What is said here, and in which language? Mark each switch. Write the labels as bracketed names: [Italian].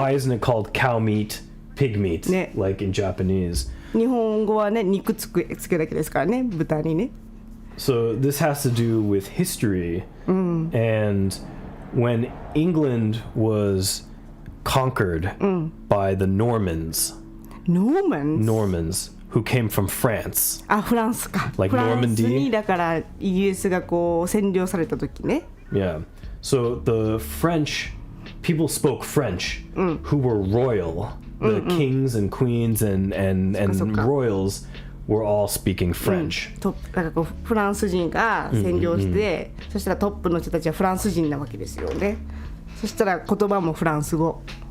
[English] Why isn't it called cow meat, pig meat, [Japanese] ね。 [English] like in Japanese? [Japanese] 日本語はね、肉つくだけですからね、豚にね。 [English] So this has to do with history, and when England was conquered by the Normans, Normans who came from France. [Japanese] あ、フランスか。 [English] Like [Japanese] フランス [English] Normandy? [Japanese] にだからイギリスがこう占領された時ね。 [English] Yeah. So the French people spoke French who were royal. The kings and queens and [Japanese] そっか。 [English] royals were all speaking French. [Japanese] だからこうフランス人が占領して、そしたらトップの人たちはフランス人なわけですよね。そしたら言葉もフランス語。